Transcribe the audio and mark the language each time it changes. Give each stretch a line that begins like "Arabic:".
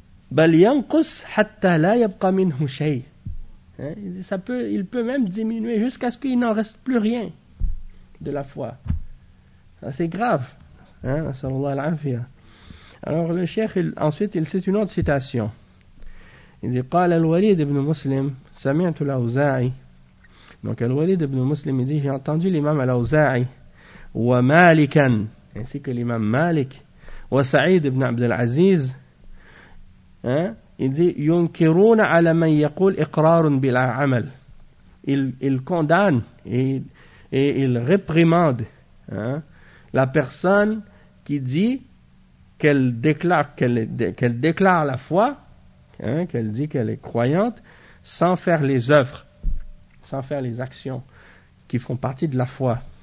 Arabic: Bal yanqus hatta la yabqa minhu shay.
French: Il dit, il peut même diminuer jusqu'à ce qu'il n'en reste plus rien de la foi. Ça, c'est grave. Hein? Alors le cheikh, ensuite, il cite une autre citation. Il dit,
Arabic: قال الوليد بن مسلم سمعت الأوزاعي.
French: Donc الوليد بن مسلم dit, j'ai entendu l'imam الأوزاعي ومالكا, ainsi que l'imam Malik, وسعيد بن عبد العزيز, hein? Il dit,
Arabic: ينكرون على من يقول إقرار بلا عمل.
French: Il condamne et il réprimande, hein, la personne qui dit qu'elle déclare la foi, hein, qu'elle dit qu'elle est croyante sans faire les œuvres, sans faire les actions qui font partie de la foi.